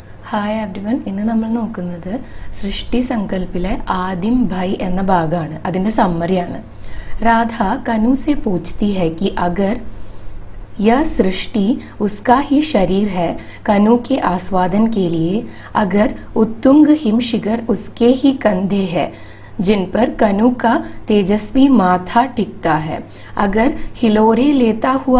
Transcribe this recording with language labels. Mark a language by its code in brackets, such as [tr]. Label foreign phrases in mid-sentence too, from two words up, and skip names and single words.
[en] Hi everyone, [ml] ഇന്ന് നമ്മൾ നോക്കുന്നത് സൃഷ്ടി സങ്കല്പിലെ ആദിം ഭൈ എന്ന ഭാഗമാണ്. അതിന്റെ സമ്മറിയാണ്. [hi] രാധ कनु से पूछती है कि अगर यह सृष्टि उसका ही शरीर है कनु के आस्वादन के लिए, अगर उत्तुंग हिमशिखर उसके ही कंधे है जिन पर कनु का तेजस्वी माथा टिकता है, अगर हिलोरे लेता हुआ